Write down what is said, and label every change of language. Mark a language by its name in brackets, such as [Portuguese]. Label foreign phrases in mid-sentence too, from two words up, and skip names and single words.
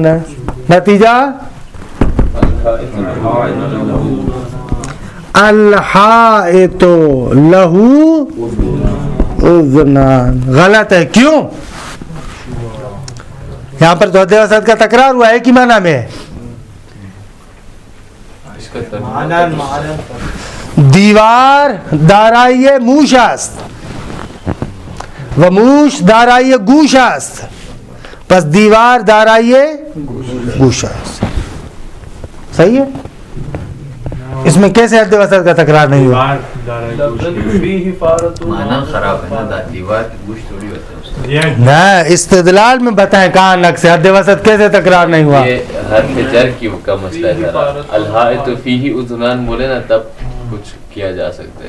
[Urdu] نتیجہ [Arabic] الحائط لہو اذنان. [Urdu] غلط ہے. کیوں؟ یہاں پر تو حد وسط کا تکرار ہوا ہے کہ معنی میں ہے. [Persian] دیوار دارای موش است و موش دارای گوش است. پس دیوار دارای گوش است. [Urdu] صحیح ہے. اس میں کیسے حد وسط کا تکرار نہیں ہوا؟ معنی خراب ہے نا. دیوار گوشت تھوڑی ہوتا ہے. نہ استدلال میں بتائیں کہاں نقص ہے. حد وسط کیسے تکرار نہیں ہوا؟ یہ حرف جر کی کا مسئلہ ہے ذرا. [Arabic] الحائط فیہ اذنان [Urdu] بولے نا تب کچھ کیا جا سکتا ہے.